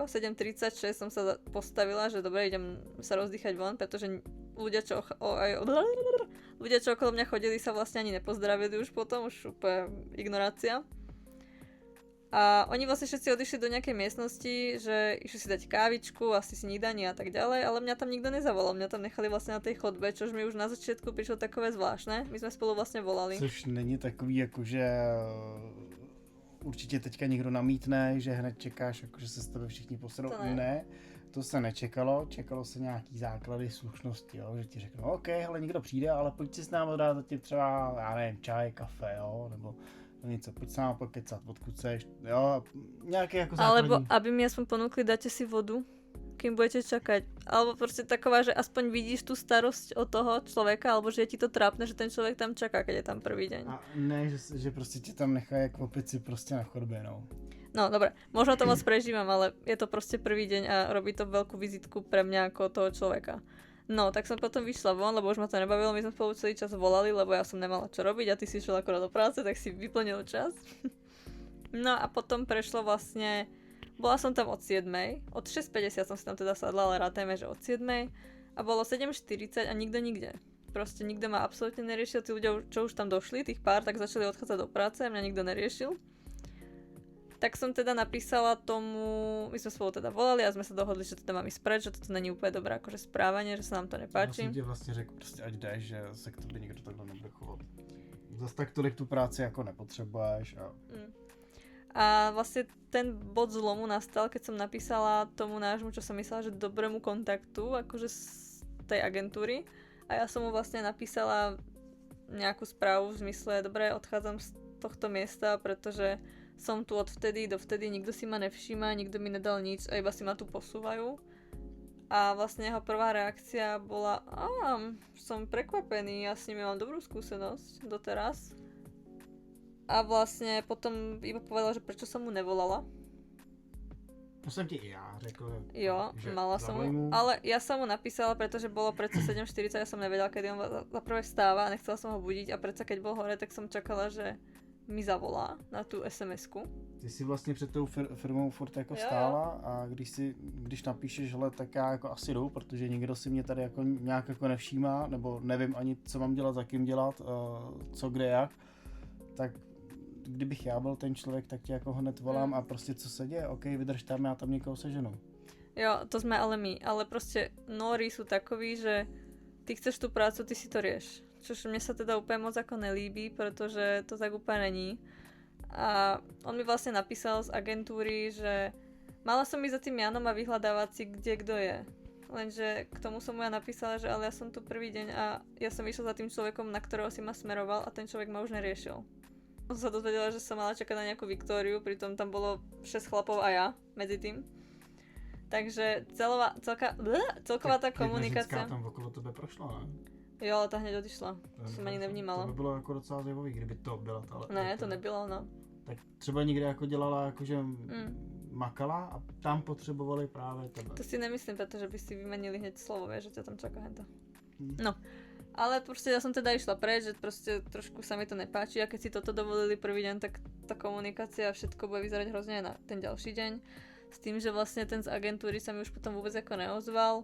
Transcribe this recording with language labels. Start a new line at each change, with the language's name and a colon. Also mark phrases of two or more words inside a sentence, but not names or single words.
Slovak: 7:36 som sa postavila, že dobre, idem sa rozdýchať von, pretože ľudia, čo okolo mňa chodili, sa vlastne ani nepozdravili už potom, už úplne ignorácia. A oni vlastne všetci odišli do nejakej miestnosti, že išli si dať kávičku, asi snídanie a tak ďalej, ale mňa tam nikto nezavolal, mňa tam nechali vlastne na tej chodbe, čož mi už na začiatku prišlo takové zvláštne, my sme spolu vlastne volali.
Czech: Což není takový, jakože určitě teďka někdo namítne, že hned čekáš, jakože se s tebe všichni posadou. Ne, to se nečekalo, čekalo se nějaký základy slušnosti, jo? Že ti řeknou, OK, hele, někdo přijde, ale pojď si s námi dát zatím třeba, já nevím, čaj, kafe, jo, nebo něco, pojď s námi pokecat, odkud seš, jo, nějaké jako základní.
Slovak: Alebo aby mi aspoň ponúkli, dáte si vodu, kým budete čakať. Alebo proste taková, že aspoň vidíš tú starosť od toho človeka, alebo že je ti to trápne, že ten človek tam čaká, keď je tam prvý deň.
Czech: A ne, že prostě tě tam nechají jak opici prostě na chodbě, no.
Slovak: No, dobre, možno to moc prežívam, ale je to proste prvý deň a robí to veľkú vizitku pre mňa ako toho človeka. No, tak som potom vyšla von, lebo už ma to nebavilo, my sme spolu celý čas volali, lebo ja som nemala čo robiť a ty si išiel akorát do práce, tak si vyplnil čas. No a potom prešlo vlastne Bola som tam od 7, od 6.50 som si tam teda sadla, ale rátajme, že od 7 a bolo 7.40 a nikto nikde. Proste nikto ma absolútne neriešil, tí ľudia, čo už tam došli, tých pár, tak začali odchádzať do práce a mňa nikto neriešil. Tak som teda napísala tomu, my sme spolu teda volali a sme sa dohodli, že teda mám ísť preč, že toto není úplne dobré akože správanie, že sa nám to nepáči.
Czech: Já jsem ti vlastně řekl, prostě ať jdeš, že se k tobě nikdo takhle nebude chovat. Zas tak tolik tu práci jako nepotřebuješ a...
Slovak: A vlastne ten bod zlomu nastal, keď som napísala tomu nášmu, čo som myslela, že dobrému kontaktu, akože z tej agentúry. A ja som mu vlastne napísala nejakú správu v zmysle, dobre, odchádzam z tohto miesta, pretože som tu od vtedy do vtedy, nikto si ma nevšíma, nikto mi nedal nič a iba si ma tu posúvajú. A vlastne jeho prvá reakcia bola, som prekvapený, ja s nimi mám dobrú skúsenosť doteraz. A vlastne potom iba povedala, že prečo som mu nevolala.
Czech: To jsem ti i já řekl. Jo, že
Slovak: mala som
Czech: zavolej
Slovak: mu, ale ja som mu napísala, pretože bolo predsa 7.40, ja som nevedela, kedy on za prvé vstáva a nechcela som ho budiť a predsa keď bol hore, tak som čakala, že mi zavolá na tú SMS-ku.
Czech: Ty jsi vlastně před tou firmou furt jako Jo. stála a když napíšeš, hele, tak já jako asi jdu, protože nikdo si mě tady jako nějak jako nevšímá, nebo nevím ani, co mám dělat, za kým dělat, co kde jak, tak kdybych já byl ten člověk, tak tě jako hned volám a prostě co se děje, OK, vydrž tam, já tam někoho seženu. Jo,
Slovak: to sme ale my, ale proste Nóri sú takoví, že ty chceš tú prácu, ty si to rieš. Čož mne sa teda úplne moc ako nelíbí, pretože to tak úplne není. A on mi vlastne napísal z agentúry, že mala som ísť za tým Janom a vyhľadávať si, kde kto je. Lenže k tomu som mu ja napísala, že ale ja som tu prvý deň a ja som išla za tým človekom, na ktorého si ma smeroval a ten človek ma už neriešil. Som sa dozvedela, že som mala čakať na nejakú Viktóriu, pritom tam bolo 6 chlapov a ja medzi tým. Takže celková tá komunikácia...
Czech: Jedna ženská tam okolo tebe prošla, ne?
Slovak: Jo, ale tá hneď odišla. Som ani nevnímala.
Czech: To by bylo jako docela zajímavý, kdyby to byla ta... Ne, to nebylo, no. Tak třeba někde jako dělala, jakože makala a tam potřebovali právě tebe.
Slovak: To si nemyslím, pretože by si vymenili hneď slovo, vieš, že ťa tam čaká henta. No. Ale proste ja som teda išla preč, že proste trošku sa mi to nepáči a keď si toto dovolili prvý deň, tak tá komunikácia a všetko bude vyzerať hrozne aj na ten ďalší deň. S tým, že vlastne ten z agentúry sa mi už potom vôbec ako neozval.